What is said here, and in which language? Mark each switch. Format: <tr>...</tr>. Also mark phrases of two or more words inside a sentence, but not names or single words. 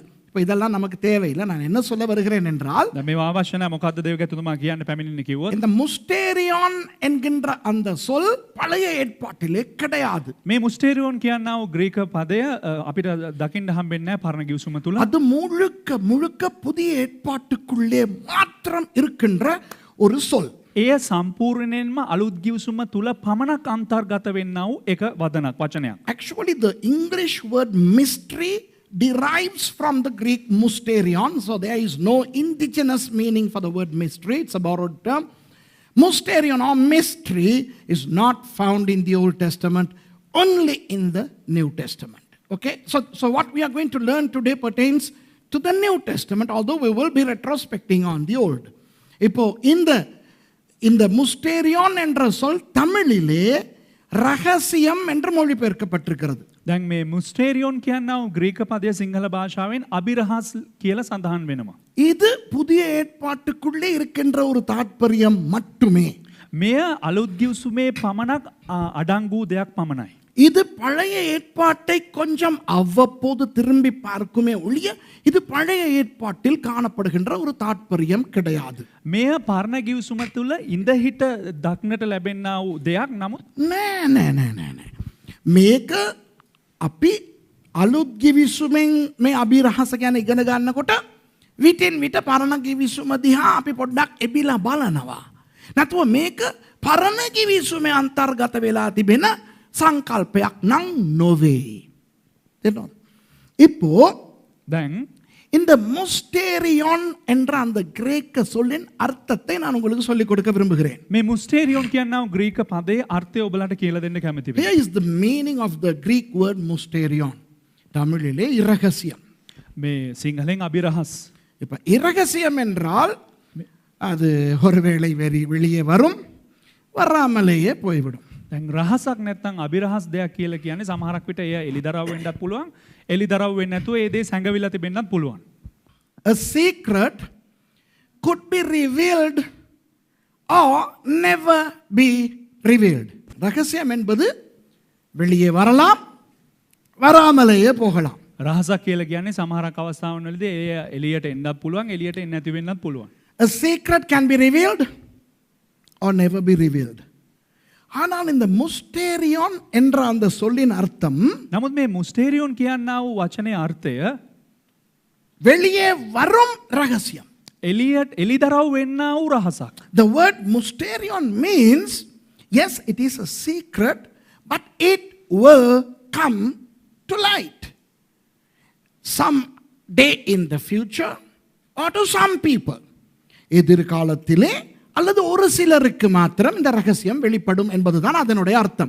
<ta>இப்போ இதெல்லாம் நமக்கு தேவையில்லை. நான் என்ன சொல்ல வருகிறேன் என்றால்,</ta> <si>මේ අවශ්‍ය නැහැ. මොකද්ද දේවගැතිතුමා කියන්න පැමිණෙන්නේ කිව්වොත්</si> <ta>இந்த முஸ்டேரியான் என்கின்ற அந்த சொல் பழைய ஏற்பாட்டிலே கிடையாது.</ta> <si>මේ මුස්ටේරියෝන් කියන්නා වූ ග්‍රීක පදය අපිට දකින්න හම්බෙන්නේ නැහැ පරණ ගිවිසුම තුල.</si> <ta>அது முழுக்க புதிய ஏற்பாட்டுக்குள்ளே மாத்திரம் இருக்கின்ற ஒரு சொல்.</ta> <si>එය සම්පූර්ණයෙන්ම අලුත් ගිවිසුම තුල පමණක් අන්තර්ගත වෙන්නා වූ එක වචනයක්.</si> <en>Actually, the English word mystery derives from the Greek mysterion, so there is no indigenous meaning for the word mystery. It's a borrowed term. Mysterion or mystery is not found in the Old Testament, only in the New Testament. Okay, so what we are going to learn today pertains to the New Testament, although we will be retrospecting on the Old.</en> <ta>இப்போ இந்த mysterion என்ற சொல் தமிழிலே ரகசியம் என்று மொழிபெயர்க்கப்பட்டிருக்கிறது.</ta> <si>දැන් මේ මුස්ටේරියෝන් කියන්නව ග්‍රීක පදය සිංහල භාෂාවෙන් අභිරහස් කියලා සඳහන් වෙනවා.</si> <ta>இது புதிய ஏற்பாட்டுக்குள்ளே இருக்கின்ற ஒரு தாற்பயம் மட்டுமே.</ta> <si>මෙය අලුත් ගිවිසුමේ පමණක් අඩංගු දෙයක් පමණයි.</si> <ta>இது பழைய ஏற்பாட்டை கொஞ்சம் அவ்வப்போது திரும்பி பார்க்குமே ஒழிய இது பழைய ஏற்பாட்டில் காணப்படுகின்ற ஒரு தாற்பயம் கிடையாது.</ta> <si>මෙය පරණ ගිවිසුම තුළ ඉඳහිට දක්නට ලැබෙන්නා වූ දෙයක් නමුත් නෑ. මේක අපි අලුත් ගිවිසුමෙන් මේ අභිරහස ගැන ඉගෙන ගන්නකොට විටින් විට පරණ ගිවිසුම දිහා අපි පොඩ්ඩක් එබිලා බලනවා. නැතුව මේක පරණ ගිවිසුමේ අන්තර්ගත වෙලා තිබෙන සංකල්පයක් නම් නොවේ.</si> <ta>தெரியணும். இப்போ</ta> <si>දැන්</si> <ta>இந்த முஸ்டேரியோன் என்ற அந்த கிரேக்க சொல்லின் அர்த்தத்தை நான் உங்களுக்கு சொல்லிக் கொடுக்க விரும்புகிறேன்.</ta> <si>මේ මුස්ටේරියෝන් කියන්නව ග්‍රීක පදයේ අර්ථය ඔබලට කියලා දෙන්න කැමතියි.</si> <en>Here is the meaning of the Greek word mysterion.</en> <ta>தமிழிலே இரகசியம்.</ta> <si>මේ සිංහලෙන් අභිරහස්.</si> <ta>இப்ப இரகசியம் என்றால் அது ஒருவேளை வெளியே வரும், வராமலேயே போய்விடும்.</ta> <si>දැන් රහසක් නැත්නම් අභිරහස් දෙයක් කියලා කියන්නේ සමහරක් විට එය එලිදරව් වෙන්නත් පුළුවන්. එලිදරව් වෙන්නේ නැතුව ඒ දේ සැඟවිලා තිබෙන්නත් පුළුවන්.</si> <en>A secret could be revealed or never be revealed.</en> <ta>ரகசியம் என்பது வெளியே வரலாம், வராமலேயே போகலாம்.</ta> <si>රහසක් කියලා කියන්නේ සමහරක් අවස්ථාවන් වලදී එය එළියට එන්නත් පුළුවන්, එළියට එන්නේ නැති වෙන්නත් පුළුවන්.</si> <en>A secret can be revealed or never be revealed.</en> <ta>ஆனால் இந்த முஸ்டேரியோன் என்ற அந்த சொல்லின் அர்த்தம்</ta> <si>නමුත් මේ මුස්ටේරියෝන් කියන්නා වූ වචනේ අර්ථය</si> <ta>வெளியே வரும் ரகசியம்.</ta> <si>එළියට එලිදරව් වෙන්නා වූ රහසක්.</si> <en>The word mysterion means, yes, it is a secret, but it will come to light some day in the future or to some people.</en> <ta>எதிர்காலத்திலே அல்லது ஒரு சிலருக்கு மாத்திரம் இந்த ரகசியம் வெளிப்படும் என்பதுதான் அதனுடைய அர்த்தம்.</ta>